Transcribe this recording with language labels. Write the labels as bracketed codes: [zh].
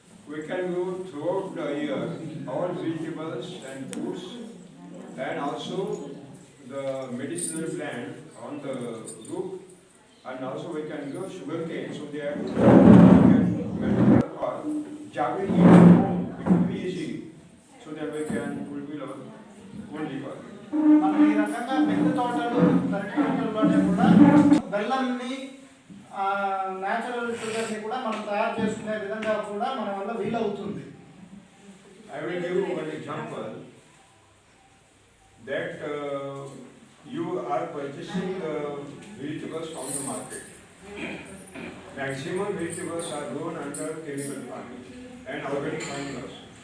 [en] We can grow throughout the year all vegetables and fruits, and also the medicinal plant on the roof, and also we can grow sugarcane so that we can or jagged it will be easy so that we can fulfill our own requirement. [te] మనం ఈ రకంగా మిద్దె తోటలు పెరటి తోటల్లోనే కూడా బెల్లంని [en] natural షుగర్ని [te] కూడా మనం తయారు చేసుకునే విధంగా కూడా మన వల్ల వీలవుతుంది. [en] I will give you one example that you are purchasing vegetables from the market. Maximum vegetables are grown under chemical farming and organic farming also.